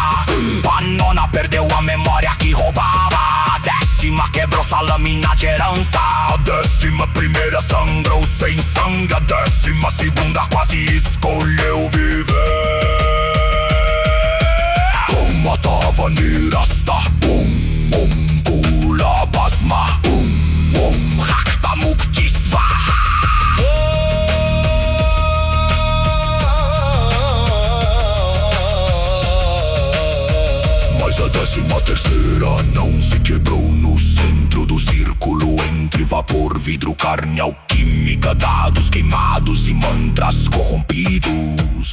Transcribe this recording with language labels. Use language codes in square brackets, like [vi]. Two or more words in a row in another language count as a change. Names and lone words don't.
[pt] A nona perdeu a memória que roubava. A 10ª quebrou sua lâmina de herança. A 11ª sangrou sem sangue. A 12ª quase escolheu viver. [sa] Matava nirasta, kula basma, rakta mukti svaha. [pt] Mas a 13ª não se quebrou no centro do círculo, entre vapor, vidro, carne, alquímica, dados queimados e mantras corrompidos.